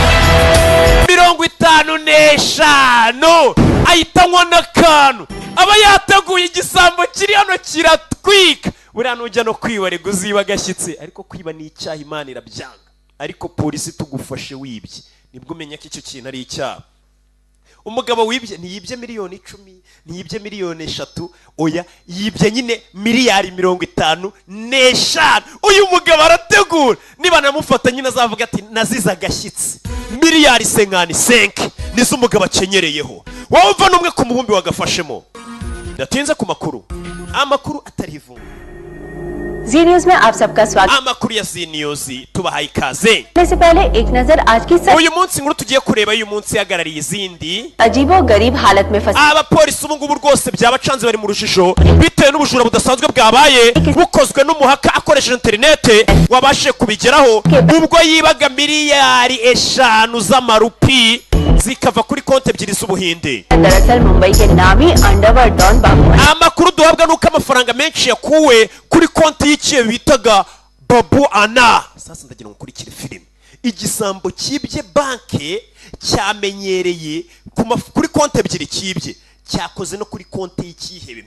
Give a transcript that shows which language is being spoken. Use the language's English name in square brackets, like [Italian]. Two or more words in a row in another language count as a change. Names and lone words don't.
[Kinyarwanda] 55 ahitanywa n'akantu aba yateguye igisambo kiri hano kiratwika buriya nujya no kwiba rego uziba agashyitsi ariko kwiba ni icyaha Imana irabyanga ariko polisi tugufashe wibye nibwo umenya ko icyo kintu ari icyaha umugabo wibye ntiyibye miliyoni 10 ntiyibye miliyoni 3 oya yibye nyine miliyari 55 uyu mugabo arategura niba namufata nyine azavuga ati naziza agashyitsi miliyari 55 nizo umugabo akenyereyeho wowe uva n'umwe ku mubumbi wagafashemo ndatinze ku amakuru atari ivumbi [Hindi] जी न्यूज़ में आप सबका स्वागत [Kinyarwanda] amakuru ya Z News tubahaye ikaze [Hindi] से पहले एक नजर आज की [Kinyarwanda] uyu munsi nkuru tugiye kureba uyu munsi yagarariye izindi [Hindi] अजीबो गरीब हालत में फंसे [Kinyarwanda] abapolisi ubu ngubu rwose byabacanze bari mu rujijo bitewe n'ubujura budasanzwe bwabaye bukozwe n'umuhaka akoresheje interinete wabashije kubigeraho ubwo yibaga miliyari 5 z'amarupi zikava kuri konti ebyiri z'ubuhinde [Hindi] दरअसल मुंबई के नामी [English] underworld don [Hindi] बाबू [Kinyarwanda] amakuru duhabwa nuko amafaranga menshi yakuwe kuri konti y'ikiye bitaga Babu Ana sasa ndagira ngo kurikire filime igisambo kibye banke cyamenyereye kuri konti ebyiri kibye cyakoze no kuri konti y'ikihebe